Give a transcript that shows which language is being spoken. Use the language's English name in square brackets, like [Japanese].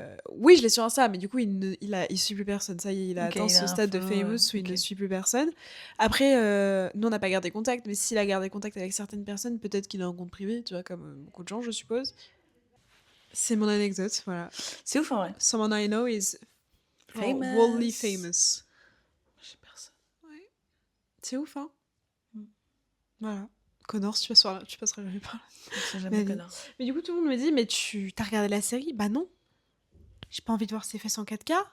[French] Oui, je l'ai sur Insta, mais du coup, il suit plus personne. Ça y est, il a atteint ce stade de famous où il ne suit plus personne. Après, nous, on n'a pas gardé contact, mais s'il a gardé contact avec certaines personnes, peut-être qu'il a un compte privé, tu vois, comme beaucoup de gens, je suppose. C'est mon anecdote, voilà. C'est ouf, en vrai. [English] Someone I know is worldly famous. [French] J'ai personne. Ouais. C'est ouf, hein. Voilà. Connor, tu passeras jamais par là. Jamais Connor. Mais du coup, tout le monde me dit, mais t'as regardé la série? Bah non. J'ai pas envie de voir ses fesses en 4K.